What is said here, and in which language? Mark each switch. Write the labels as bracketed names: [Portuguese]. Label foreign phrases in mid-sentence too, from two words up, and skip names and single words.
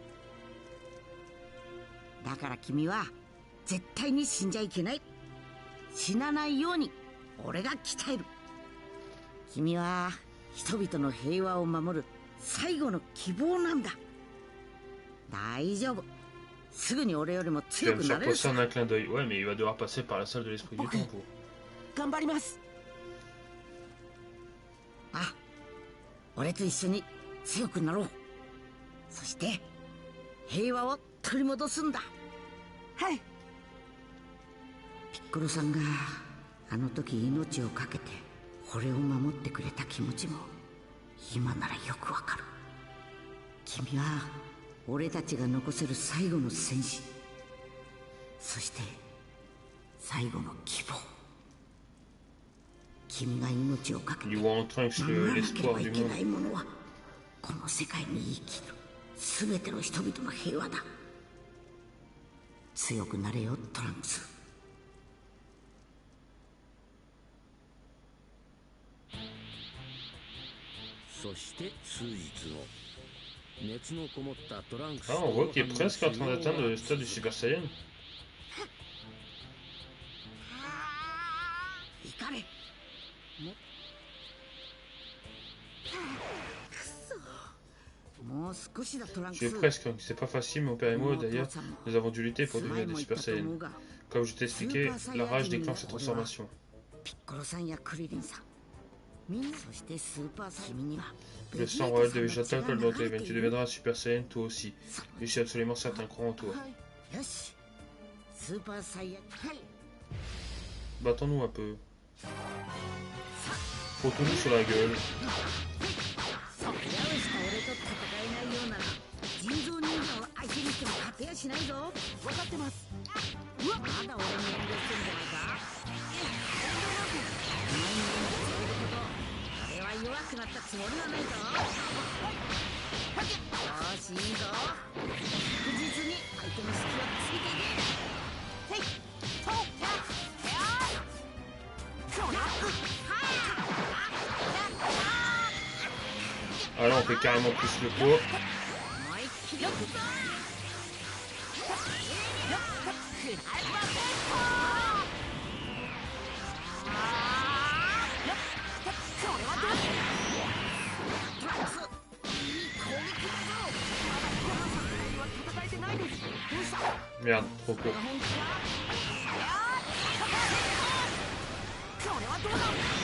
[Japanese] だから君は絶対に死んじゃいけない。死なないように俺が鍛える。君は人々の平和を守る最後の希望なんだ。大丈夫、すぐに俺よりも [French] Tu [Japanese] 強 [French] vas [Japanese] く [French] me [Japanese] な [French] faire [Japanese] れる [French] passer [Japanese] さ。 [French] en un clin d'œil. Ouais, mais il va devoir passer par la salle de l'esprit du Ok. temps pour. [Japanese] 頑張ります。あ、俺と一緒に強くなろう。そして平和を取り戻すんだ。はい。ピッコロさんがあの時命を懸けて俺を守ってくれた気持ちも今ならよくわかる。君は俺たちが残せる最後の戦士、そして最後の希望。君が命を懸け [French] Il [Japanese] て [French] voit en Trunks [Japanese] 守らなけれ [French] l'espoir [Japanese] ばい [French] du [Japanese] けない [French] monde. [Japanese] ものはこの世界に生きる全ての人々の平和だ。強くなれよトランクス。そして数日後、熱のこもったトランクス [French] Ah, on voit qu'il est presque en train d'atteindre le stade du Super Saiyan. [Japanese] 怒れ。もう少しだトランク [French] J'y [Japanese] ス。 [French] ai presque, c'est pas facile, mon père et moi d'ailleurs, nous avons dû lutter pour devenir des Super Saiyans. Comme je t'ai expliqué, la rage déclenche cette transformation. [Japanese] ピッコロさんやクリリンさん、みんな、そしてスーパーサイヤ人には [French] Le sang royal de Vegeta colle dans tes veines, tu deviendras un Super Saiyan toi aussi. Je suis absolument certain, crois en toi. [Japanese] よし、スーパーサイヤ、はい、 [French] Battons-nous un peu. Foutons-nous sur la gueule. [Japanese] それをした俺と戦えないようなら人造人間を相手にしても勝てやしないぞ。分かってます。まだ俺に遠慮してんじゃないか。お前に言うこと俺は弱くなったつもりはないぞ。よし、いいぞ。確実に相手の隙をついていけ。へい、そう、 [French] Ah là, on fait carrément plus le poids. [Japanese] 思いっきりよくぞ。トランクス、いい攻撃だぞ。戦えてないです。どうした？ [French] Merde, trop court. [Japanese] それはどうだ？